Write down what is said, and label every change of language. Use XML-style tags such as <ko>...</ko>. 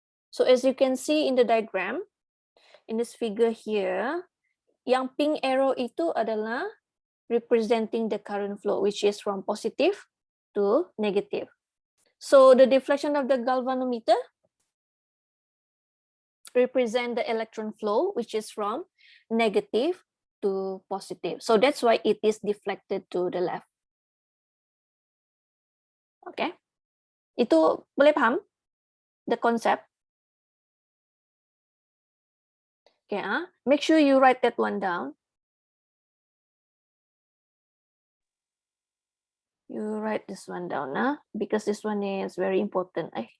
<en>So as you can see in the diagram, in this figure here, yang pink arrow</en> <ms>itu adalah</ms> <en>representing the current flow, which is from positive to negative. So the deflection of the galvanometer represent the electron flow, which is from negative to positive. So that's why it is deflected to the left.</en> <ms>Okay, itu boleh paham</ms> <en>the concept? Okay, make sure you write that one down. You write this one down, because this one is very important.</en>